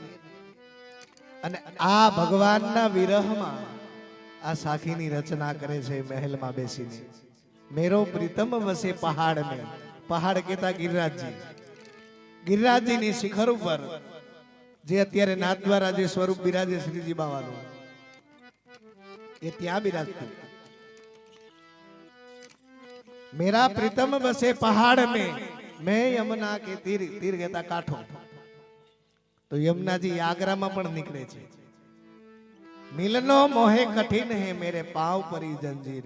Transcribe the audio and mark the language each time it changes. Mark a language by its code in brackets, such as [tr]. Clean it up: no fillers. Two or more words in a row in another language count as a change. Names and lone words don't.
[gu] અને આ ભગવાનના વિરહમાં આ સાખીની રચના કરે છે મહેલમાં બેસીને। [hi] मेरो प्रीतम बसे पहाड़ में, [gu] પહાડ કેતા ગિરિરાજજી, ગિરિરાજજીની શિખર ઉપર જે અત્યારે નાથ દ્વારા જે સ્વરૂપ બિરાજે શ્રીજી બાવાનું એ ત્યાં બિરાજતું। [hi] मेरा प्रीतम बसे पहाड़ में, मैं यमुना के तीर, [gu] તીર કહેતા કાંઠો, તો યમુના જી આગરા માં પણ નીકળે છે। [hi] मिलनो मोहे कठिन है, मेरे पाँव परी जंजीर।